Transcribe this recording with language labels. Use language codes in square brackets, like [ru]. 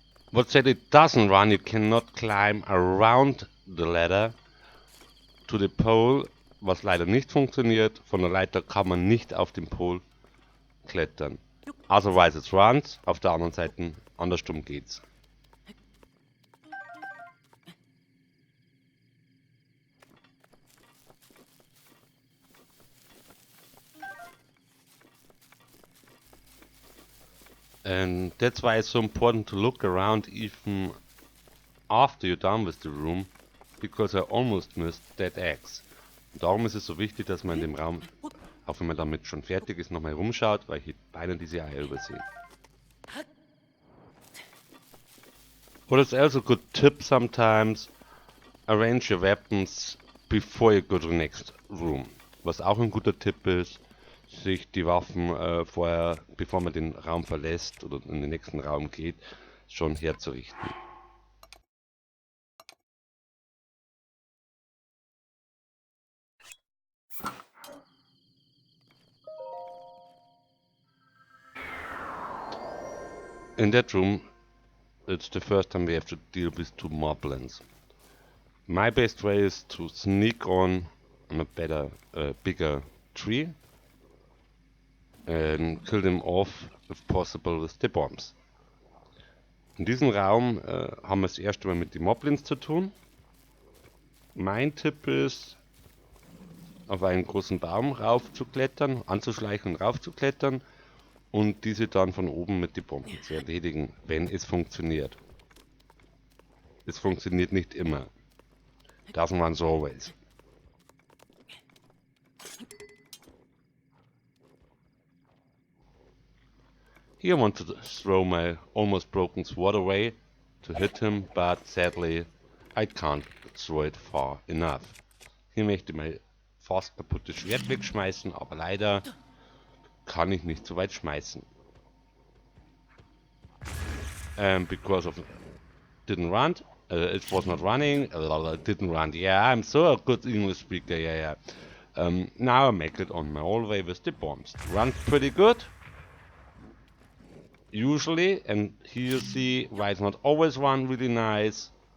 [en] What said it doesn't run, you cannot climb around the ladder to the pole, [de] was leider nicht funktioniert. Von der Leiter kann man nicht auf den Pol klettern. [en] Otherwise it runs, [de] auf der anderen Seite andersrum geht's. [en] And that's why it's so important to look around even after you're done with the room, because I almost missed that eggs. [de] Und darum ist es so wichtig, dass man in dem Raum, auch wenn man damit schon fertig ist, nochmal rumschaut, weil ich beinahe diese Eier übersehe. [en] What is also a good tip sometimes, arrange your weapons before you go to the next room. [de] Was auch ein guter Tipp ist, sich die Waffen vorher, bevor man den Raum verlässt oder in den nächsten Raum geht, schon herzurichten. [en] In that room, it's the first time we have to deal with two moblins. My best way is to sneak on a better, bigger tree and kill them off, if possible, with the bombs. [de] In diesem Raum haben wir das erste Mal mit den Moblins zu tun. Mein Tipp ist, auf einen großen Baum raufzuklettern, anzuschleichen und raufzuklettern und diese dann von oben mit den Bomben zu erledigen, wenn es funktioniert. Es funktioniert nicht immer. [en] Doesn't run always. Here I want to throw my almost broken sword away to hit him, but sadly I can't throw it far enough. [de] Hier möchte ich mein fast kaputtes Schwert wegschmeißen, aber leider kann ich nicht so weit schmeißen. [en] Because of didn't run, it was not running, didn't run. Yeah, I'm so a good English speaker, yeah. Now I make it on my own way with the bombs. Runs pretty good. Usually, and here you see why it's not always run really nice.